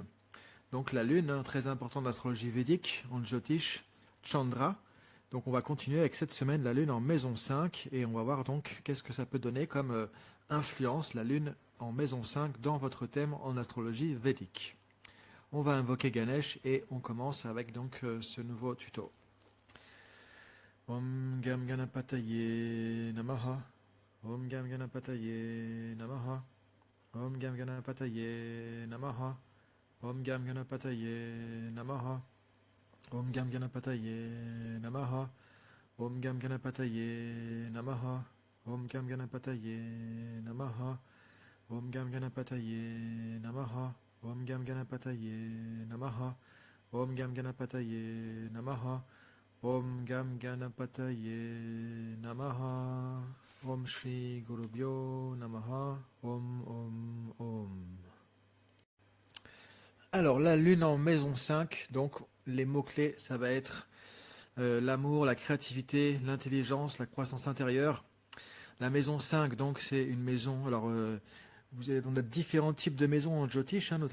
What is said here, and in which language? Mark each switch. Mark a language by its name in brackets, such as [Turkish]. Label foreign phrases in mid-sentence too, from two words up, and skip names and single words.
[French] Donc la Lune, très important dans l'astrologie védique, en Jyotish, Chandra. Donc on va continuer avec cette semaine la Lune en maison 5 et on va voir donc qu'est-ce que ça peut donner comme influence la Lune en maison 5 dans votre thème en astrologie védique. On va invoquer Ganesh et on commence avec donc ce nouveau tuto. [Sanskrit] ॐ गं गणपतये नमः. ॐ गं गणपतये नमः। ॐ गं गणपतये नमः. ॐ गं गणपतये नमः। ॐ गं गणपतये नमः. ॐ गं गणपतये नमः। ॐ गं गणपतये नमः. ॐ गं गणपतये नमः। ॐ गं गणपतये नमः. ॐ गं गणपतये नमः। ॐ गं गणपतये नमः. ॐ श्री गुरुभ्यो नमः. Om. [French] Alors, la lune en maison 5, donc les mots-clés, ça va être l'amour, la créativité, l'intelligence, la croissance intérieure. La maison 5, donc c'est une maison, alors on a différents types de maisons en Jyotish, notamment.